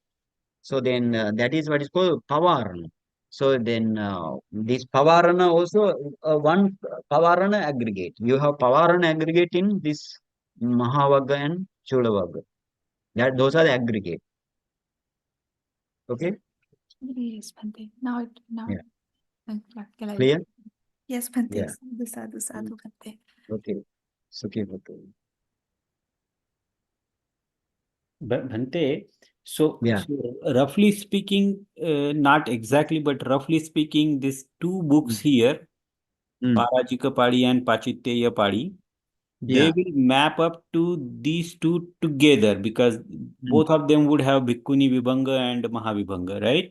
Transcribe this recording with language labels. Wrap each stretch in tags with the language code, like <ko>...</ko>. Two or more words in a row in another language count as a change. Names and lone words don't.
<en>So then that is what is called pavarana. So then this pavarana also one pavarana aggregate. You have pavarana aggregate in this Mahavagga and Chulavagga. That those are the aggregate. Okay. Yes, Bhante. Now Yeah. I'm practicalized. Clear. Yes, Bhante. Yeah.</en> <pi>Sadhu, sadhu, sadhu, Bhante. Okay. Sukhi Bhante.</pi> <en>Bhante, so, Yeah. roughly speaking, not exactly, but roughly speaking, these two books Mm. here, Mm. Parajika Padi and Pachitya Padi, they Yeah. will map up to these two together because Mm. both of them would have Bhikkhuni Vibhanga and Mahavibhanga, right?</en>